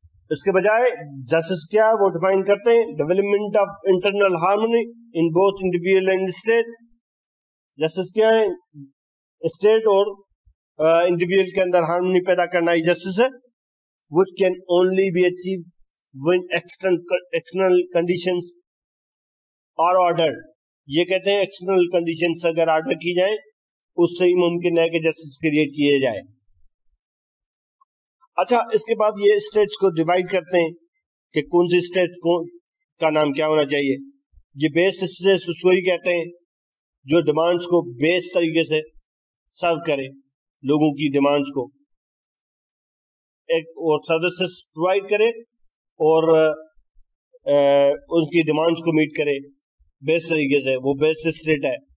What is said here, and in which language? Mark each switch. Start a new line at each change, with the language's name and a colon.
Urdu: اس کے بجائے جسٹس کیا ہے وہ ڈیفائن کرتے ہیں
English: Development of internal harmony in both individual and state.
Urdu: Justice کیا ہے اسٹیٹ اور انڈیویجول کے اندر ہارمونی پیدا کرنا ہی جسٹس ہے.
English: which can only be achieved when external conditions are ordered.
Urdu: یہ کہتے ہیں ایکسٹرنل کنڈیشنز اگر آرڈر کی جائیں اس سے ہی ممکن ہے کہ جسٹس کریٹ کیے جائے. اچھا, اس کے بعد یہ اسٹیٹس کو ڈیوائڈ کرتے ہیں کہ کون سی اسٹیٹ کا نام کیا ہونا چاہیے. یہ بیس اسٹیٹس اس کو ہی کہتے ہیں جو ڈیمانڈس کو بیس طریقے سے سرو کرے, لوگوں کی ڈیمانڈس کو اور سروسز پرووائڈ کرے اور ان کی ڈیمانڈس کو میٹ کرے بیس طریقے سے. وہ بیس اسٹیٹ ہے.